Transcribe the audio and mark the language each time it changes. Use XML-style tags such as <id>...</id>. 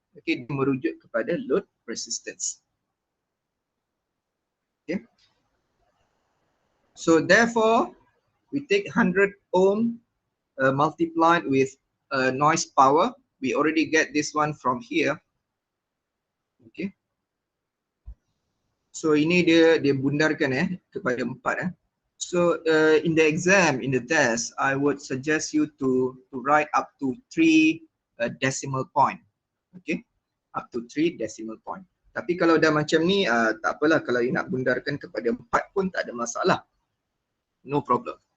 <ms>Okay, dia merujuk kepada load resistance.</ms> <en>Okay, so therefore we take 100 ohm multiplied with noise power. We already get this one from here.</en> <ms>Okay, so ini dia bundarkan kepada 4.</ms> <en>So in the exam, in the test, I would suggest you to write up to 3 decimal point.</en> <ms>Okay,</ms> <en>up to 3 decimal point.</en> <ms>Tapi kalau dah macam ni, tak apalah, kalau you nak bundarkan kepada 4 pun tak ada masalah.</ms> <en>No problem.</en>